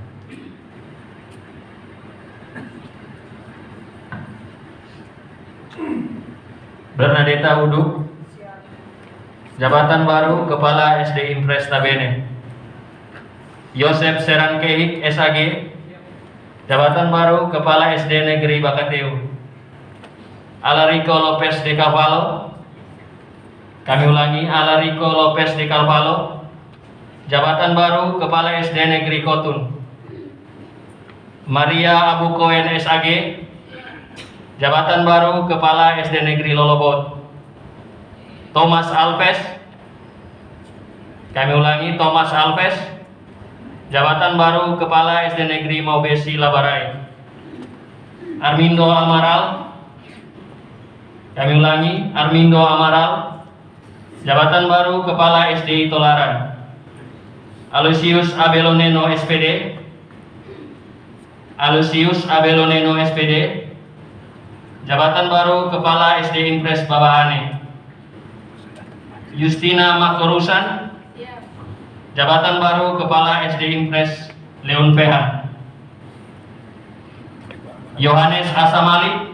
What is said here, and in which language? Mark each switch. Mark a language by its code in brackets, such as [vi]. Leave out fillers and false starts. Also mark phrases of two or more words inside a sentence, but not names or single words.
[id] Bernadetta Uduk. Jabatan baru Kepala SDI Impres Tabene. Yosef Serankehik SAG. Jabatan baru Kepala SD Negeri Bakateu. Alarico Lopez de Carvalho. Kami ulangi, Alarico Lopez de Carvalho. Jabatan baru Kepala SD Negeri Kotun. Maria Abu Koen SAG. Jabatan baru Kepala SD Negeri Lolobot. Thomas Alves. Kami ulangi, Thomas Alves. Jabatan baru Kepala SD Negeri Maubesi Labarai. Armindo Amaral. Kami ulangi, Armindo Amaral. Jabatan baru Kepala SDI Tolaran. Aloysius Abeloneno SPD. Aloysius Abeloneno SPD. Jabatan baru Kepala SD Impres Babahane. Justina Makorusan. Jabatan baru Kepala SD Impres Leon PH. Yohanes Asamali.